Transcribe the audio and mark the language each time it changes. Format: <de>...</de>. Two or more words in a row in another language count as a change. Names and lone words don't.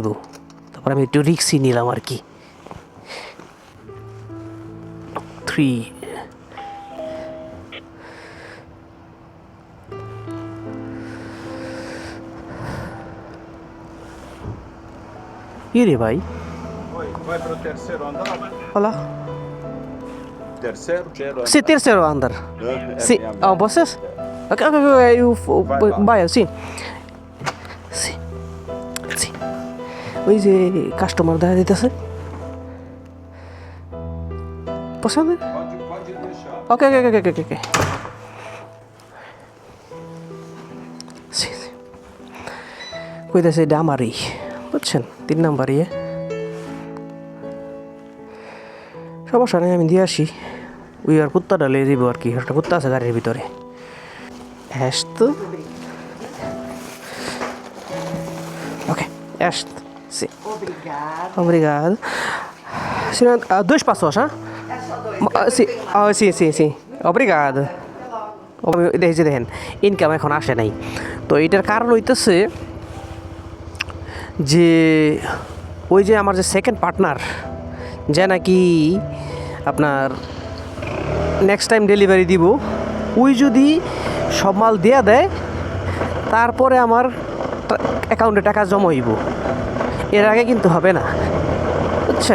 <bn>তারপর আমি একটু রিক্সি নিলাম আর কি। 3 কি রে ভাই?</bn> <pt>Oi, vai pro terceiro andar?</pt> <es>Hola.</es> <pt>Terceiro?</pt> <es>Sí, tercero andar. Sí. Oh, ¿vos? Ok, ok, ok, eu vaya, sí. Sí. Sí.</es> <bn>ওই যে কাস্টমার দেখা দিতেছে। পছন্দ?</bn> <pt>Pode deixar.</pt> <en>okay okay okay okay okay.</en> <es>Sí, sí.</es> <bn>কইতেছে এটা আমারই, বুঝছেন? 3 নাম্বারই। সমস্যা নেই, আমি দিয়ে আসি। ওই আর কুত্তাটা লেগে দিব আর কি, একটা কুত্তা আছে গাড়ির ভিতরে।</bn> <pt>Esta. Ok, esta. Sim. Obrigada. Obrigado. Senhora, 2 passos, hã? É só 2. Sim, sim, sim, sim. Obrigado.</pt> <bn>দেখেছি দেখেন, ইনকাম এখন আসে নাই। তো এটার কারণ হইতেছে যে ওই যে আমার যে</bn> <en>second partner,</en> <bn>যে নাকি আপনার</bn> <en>next time delivery</en> <bn>দিব, ওই যদি সব মাল দেয়া দেয় তারপরে আমার অ্যাকাউন্টে টাকা জমা হইব, এর আগে কিন্তু হবে না, বুঝছেন?</bn>